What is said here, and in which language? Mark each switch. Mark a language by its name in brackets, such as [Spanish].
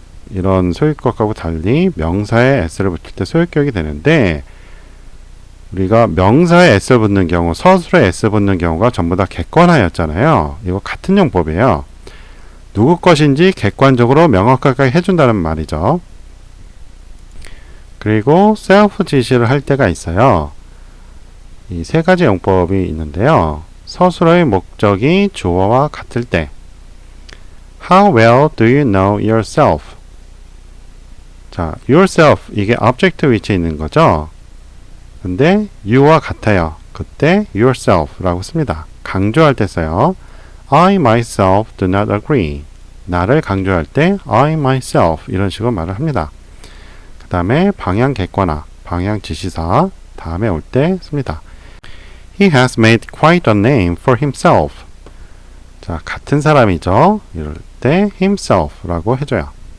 [Korean] 이런 소유격하고 달리 명사에 s를 붙일 때 소유격이 되는데 우리가 명사에 s를 붙는 경우 서술에 s 붙는 경우가 전부 다 객관화였잖아요. 이거 같은 용법이에요. 누구 것인지 객관적으로 명확하게 해준다는 말이죠. 그리고 self 지시를 할 때가 있어요. 이 세 가지 용법이 있는데요. 서술어의 목적이 주어와 같을 때 [English] How well do you know yourself? [Korean] 자, yourself 이게 object 위치에 있는 거죠. 근데 you와 같아요. 그때 yourself라고 씁니다. 강조할 때 써요. [English] I myself do not agree. [Korean] 나를 강조할 때 [English] I myself [Korean] 이런 식으로 말을 합니다. 그 다음에 방향 객관화, 방향 지시사 다음에 올 때 씁니다. [English] He has made quite a name for himself. [Korean] 자, 같은 사람이죠. 이럴 때 himself라고 해줘요.